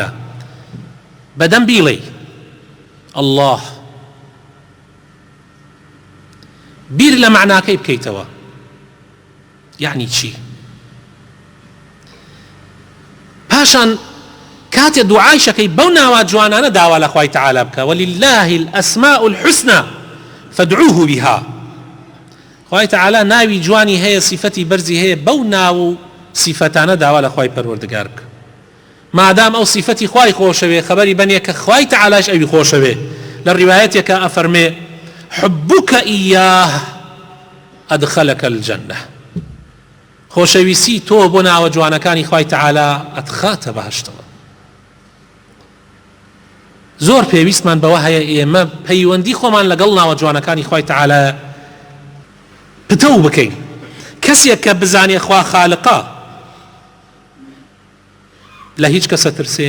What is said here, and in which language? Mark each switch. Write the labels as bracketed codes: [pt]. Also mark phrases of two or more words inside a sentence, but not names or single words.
[ckb] بەدەم بیڵێ الله، بیر لە معناکەی بکەیتەوە یعنی چی؟ پاشان کاتێ دوعای شەکەی بەو ناوە جوانانە داوا لە خوای تعالی بکە [ar] ولله الأسماء الحسنى فادعوه بها. [ckb] خوای تعالی ناوی جوانی هەیە، صفەتی بەرزی هەیە، بەو ناو صفەتانە داوا لە خوای پەروەردگار بکە. مادام ئەو صفەتی خوای خۆشەوێ خەبەری بەنێ کە خوای تعالیش ئەوی خۆشەوێ. لە ڕیوایەتێکە ئەفەرمێ [ar] حبك إياه أدخلك الجنة. [ckb] خۆشەویستی تۆ بۆ ناوە جوانەکانی خوای تعالی ئەدخاتە بەهەشتەوە. زۆر پێویستمان بەوە هەیە ئێمە پەیوەندی خۆمان لەگەڵ ناوە جوانەکانی خوای تعالی پتە بکەین. کەسێک کە بزانێ خوا خالقە لە هیچ کەسە ترسێ؟